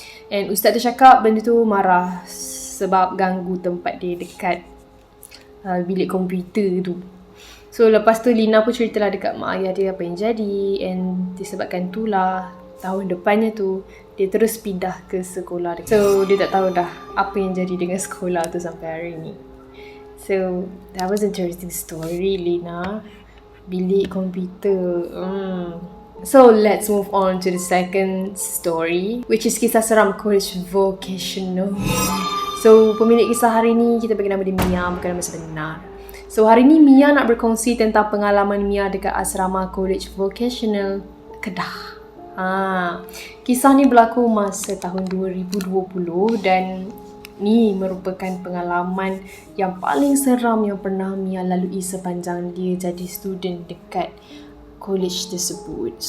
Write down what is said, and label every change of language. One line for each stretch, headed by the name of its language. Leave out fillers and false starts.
Malay: And ustaz tu cakap benda tu marah sebab ganggu tempat dia dekat bilik komputer tu. So lepas tu Lina pun ceritalah dekat mak ayah dia apa yang jadi, and disebabkan itulah tahun depannya tu dia terus pindah ke sekolah. So dia tak tahu dah apa yang jadi dengan sekolah tu sampai hari ni.
English: So that was an interesting story, Lina.
Malay: Bilik komputer.
English: So let's move on to the second story, which is
Malay: kisah seram
English: college vocational.
Malay: So pemilik kisah hari ni kita bagi nama dia Mia, bukan nama sebenar. So hari ni Mia nak berkongsi tentang pengalaman Mia dekat asrama college vocational Kedah. Kisah ni berlaku masa tahun 2020 dan ni merupakan pengalaman yang paling seram yang pernah Mia lalui sepanjang dia jadi student dekat college tersebut.